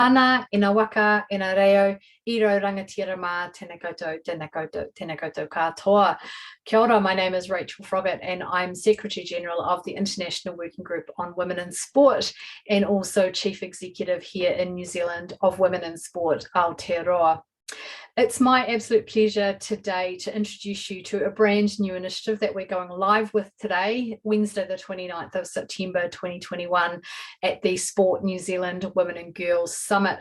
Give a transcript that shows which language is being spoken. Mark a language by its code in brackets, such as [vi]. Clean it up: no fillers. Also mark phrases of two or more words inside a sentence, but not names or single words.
[mi] Ana, ina waka, ina reo, iro rangatira mā, tēnā koutou, tēnā koutou, tēnā koutou katoa. Kia ora, [en] my name is Rachel Froggatt and I'm Secretary General of the International Working Group on Women in Sport and also Chief Executive here in New Zealand of Women in Sport, Aotearoa. It's my absolute pleasure today to introduce you to a brand new initiative that we're going live with today, Wednesday the 29th of September 2021 at the Sport New Zealand Women and Girls Summit.